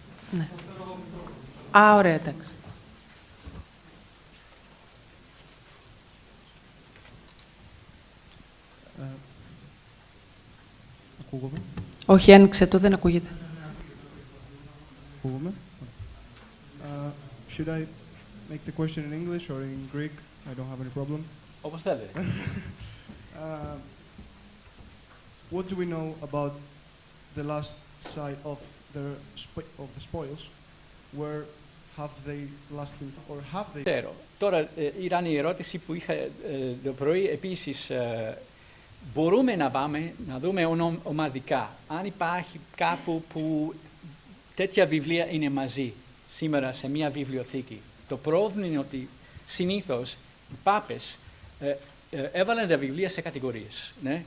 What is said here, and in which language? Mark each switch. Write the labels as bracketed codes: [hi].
[el] Ναι. Α, ωραία, εντάξει. Ακούγομαι. Όχι, άνοιξε το, δεν ακούγεται. Ακούγομαι. [en] Should I make the question in English or in Greek? I don't have any problem. [el] Όπως θέλετε. [en] What do we know about the last site of the spoils? Where have they last been, or have they? [el] Ξέρω. Τώρα ήταν η ερώτηση που είχα το πρωί. Επίσης, μπορούμε να πάμε να δούμε ομαδικά. Αν υπάρχει κάπου που τέτοια βιβλία είναι μαζί σήμερα σε μια βιβλιοθήκη. Το πρόβλημα είναι ότι συνήθως οι πάπες έβαλαν τα βιβλία σε κατηγορίες. Ναι?